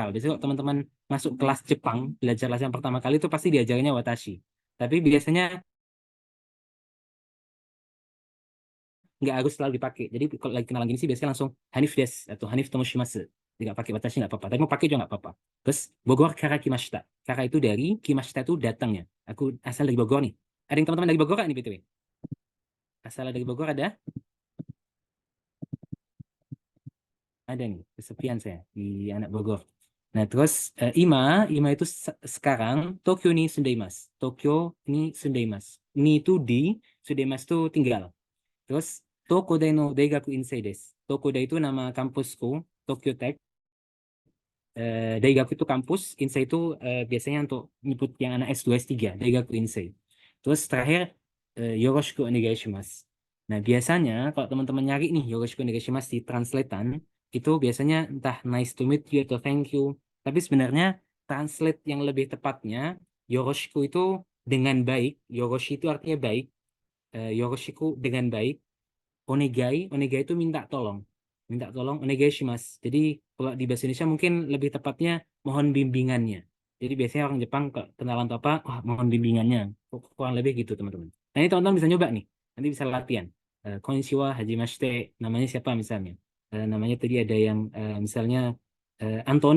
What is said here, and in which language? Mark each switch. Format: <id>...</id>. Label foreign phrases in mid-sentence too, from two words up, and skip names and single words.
<id>Biasanya kalau teman-teman masuk kelas Jepang, belajar kelas yang pertama kali itu pasti diajarnya watashi. Tapi biasanya nggak harus selalu dipakai. Jadi kalau lagi kenalan gini sih biasanya langsung Hanif des atau Hanif tomoshimasu. Nggak pakai watashi nggak apa-apa. Tapi mau pakai juga nggak apa-apa.</id> <ja>Terus Bogorから来ました.</ja> <id>Kara itu dari kimashita itu datangnya. Aku asal dari Bogor nih. Ada yang teman-teman dari Bogor nggak nih BTW? Asal dari Bogor ada? Ada nih. Kesepian saya di anak Bogor. Nah terus Ima itu sekarang</id> <ja>東京に住んでいます. 東京に住んでいます.</ja> <id>Ni itu di, sundaimasu itu tinggal.</id> <ja>Terus 東工大の大学院生です.</ja> <id>Tokodai itu nama kampusku, Tokyo Tech. Daigaku itu kampus, Insei itu biasanya untuk nyebut yang anak S2, S3,</id> <ja>大学院生.</ja> <id>Terus terakhir,</id> <ja>よろしくお願いします.</ja> <id>Nah, biasanya kalau teman-teman nyari nih</id> <ja>よろしくお願いします</ja> <id>di translatean, itu biasanya entah</id> <en>nice to meet you</en> <id>atau</id> <en>thank you.</en> <id>Tapi sebenarnya translate yang lebih tepatnya, Yoroshiku itu dengan baik, Yoroshi itu artinya baik, Yoroshiku dengan baik, onegai itu minta tolong. Minta tolong,</id> <ja>お願いします.</ja> <id>Jadi kalau di bahasa Indonesia mungkin lebih tepatnya mohon bimbingannya. Jadi biasanya orang Jepang kenalan atau apa, wah mohon bimbingannya. Kurang lebih gitu teman-teman. Nah ini teman-teman bisa nyoba nih. Nanti bisa latihan.</id> <ja>こんにちは、はじめまして,</ja> <id>namanya siapa misalnya. Namanya tadi ada yang misalnya Anthony.</id>